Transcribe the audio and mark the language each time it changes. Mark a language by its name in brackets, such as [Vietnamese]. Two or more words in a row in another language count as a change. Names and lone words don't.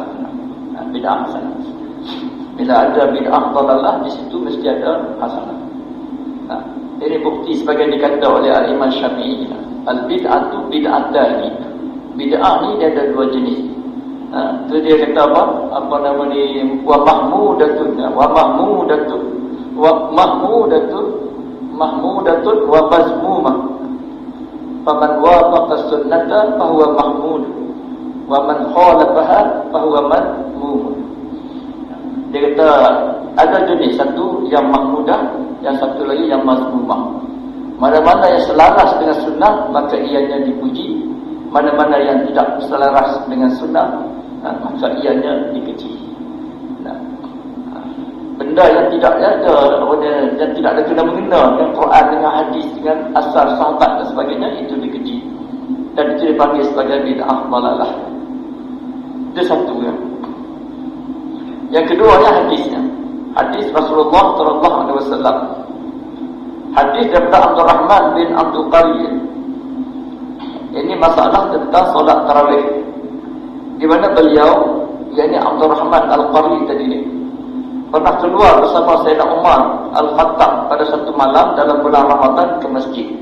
[Malay] Bid'ah hasanah. Bila ada bid'ah dhalalah, di situ mesti ada hasanah. Ini bukti sebagai dikata oleh Al-Imam Syafi'i. [Arabic] البدعة بدعتان. [Malay] Bid'ah ni dia ada dua jenis. Tu dia kata apa? [Arabic] ومحمودة ومذمومة. فمن وافق السنة فهو محمود، ومن خالفها فهو مذموم. [Malay] Dia kata ada jenis, satu yang mahmudah, yang satu lagi yang mazmumah. Mana-mana yang selaras dengan sunnah maka ianya dipuji, mana-mana yang tidak selaras dengan sunnah maka ianya dikeji. Benda yang tidak ada, yang tidak ada kena-mengena dengan Quran, dengan hadis, dengan asar sahabat dan sebagainya, itu dikeji. Dan itu dipanggil sebagai bid'ah dhalalah. Itu satu ya. Yang kedua ya hadisnya. Hadis Rasulullah [Arabic] صلى الله عليه وسلم. [Malay] Hadis daripada Abdurrahman bin Abdul Qariyah. Ini masalah tentang solat tarawih. Di mana beliau, yakni Abdurrahman Al-Qari tadi ni, pernah keluar bersama Sayyidina Umar Al-Khattab pada satu malam dalam bulan Ramadan ke masjid.